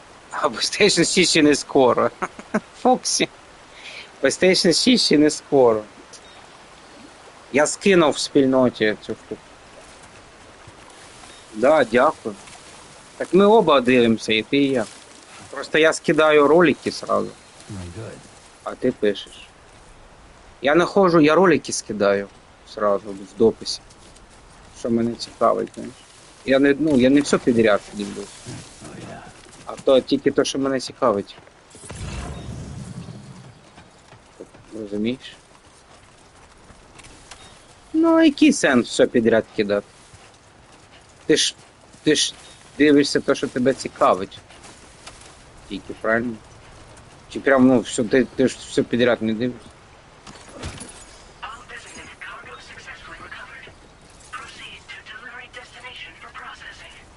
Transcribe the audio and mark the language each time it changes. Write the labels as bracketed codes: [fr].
[uk] А PlayStation 6 ще не скоро. Фоксі. PlayStation 6 ще не скоро. Я скинув в спільноті цю штуку. Да, дякую. Так ми оба дивимося, і ти, і я. Просто я скидаю ролики сразу, [en] Very good. [uk] а ти пишеш. Я находжу, я ролики скидаю сразу в дописі. Що мене цікавить, знаєш. Я не все підряд дивлюсь. [en] Oh yeah. [uk] А то тільки то, що мене цікавить. Розумієш? Ну, а який сенс все підряд кидати? Ти ж дивишся те, що тебе цікавить. Тільки, правильно? Чи прям, ну, все, ти ж все підряд не дивишся? [en] All designated cargo successfully recovered. Proceed to delivery destination for processing.